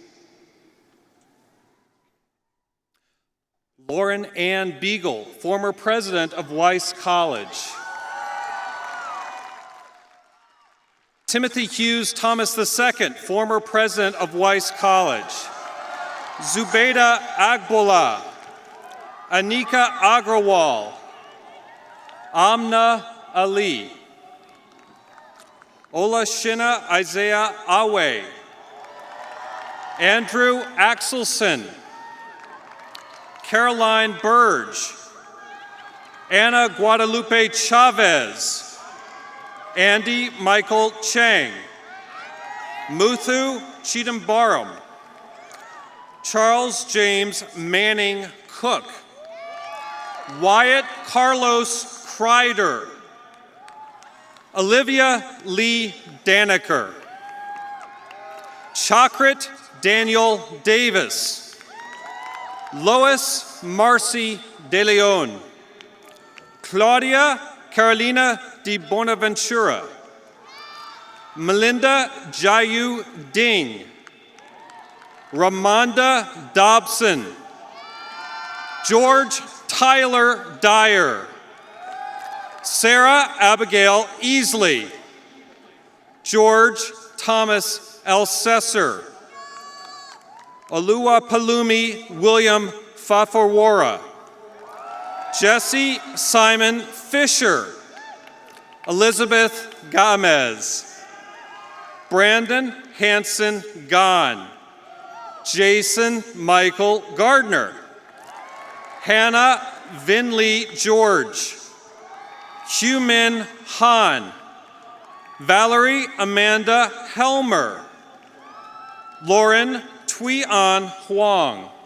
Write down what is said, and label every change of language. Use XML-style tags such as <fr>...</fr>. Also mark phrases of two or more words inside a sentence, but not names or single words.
<en>Lauren Ann Beagle, former president of Weiss College. Timothy Hughes Thomas II, former president of Weiss College. Zubeida Agbola, Anika Agrawal, Amna Ali, Ola Shina Isaiah Awe, Andrew Axelson, Caroline Burge, Anna Guadalupe Chavez, Andy Michael Chang, Muthu Chidambaram, Charles James Manning Cook, Wyatt Carlos Kreider, Olivia Lee Danaker, Chakrit Daniel Davis, Lois Marcy De Leon, Claudia Carolina de Bonaventura, Melinda Jayu Ding, Ramonda Dobson, George Tyler Dyer, Sarah Abigail Easley, George Thomas Elsesser, Oluwapalumi William Faforwara, Jesse Simon Fisher, Elizabeth Gamez, Brandon Hanson Gahn, Jason Michael Gardner, Hannah Vinley George, Hugh Min Han, Valerie Amanda Helmer, Lauren Tui-An Huang,</en>